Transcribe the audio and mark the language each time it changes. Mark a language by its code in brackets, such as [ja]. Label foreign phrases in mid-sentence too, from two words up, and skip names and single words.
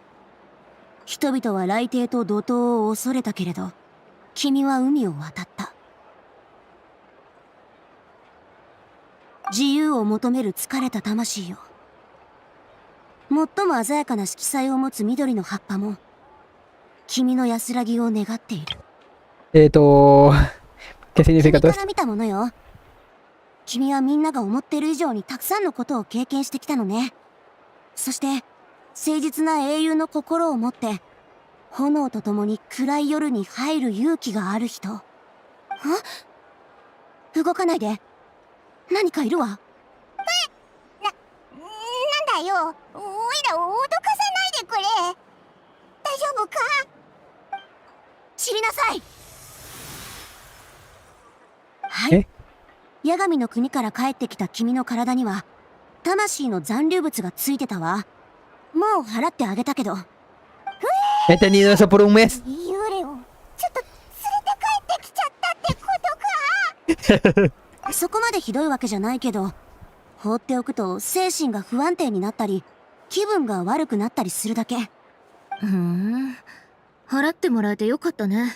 [ja] 人々は雷帝と怒涛を恐れたけれど、君は海を渡った。自由を求める疲れた魂よ。最も鮮やかな色彩を持つ緑の葉っぱも君の安らぎを願っている。 [es] ¿Qué significa todo [ja] 君か [es] esto? [ja] ら見たものよ。君はみんなが思ってる以上にたくさんのことを経験してきたのね。そして誠実な英雄の心を持って炎と共に暗い夜に入る勇気がある人。あ、動かないで。何かいるわ。なんだよ。おいらを脅かさないでくれ。大丈夫か？知りなさい。はい。八神の国から帰ってきた君の体には魂の残留物がついてたわ。もう払ってあげたけど。 [es] He tenido eso por un mes. [ja] 幽霊をちょっと連れて帰ってきちゃったってことか。そこまでひどいわけじゃないけど、放っておくと精神が不安定になったり気分が悪くなったりするだけ。払ってもらえてよかったね。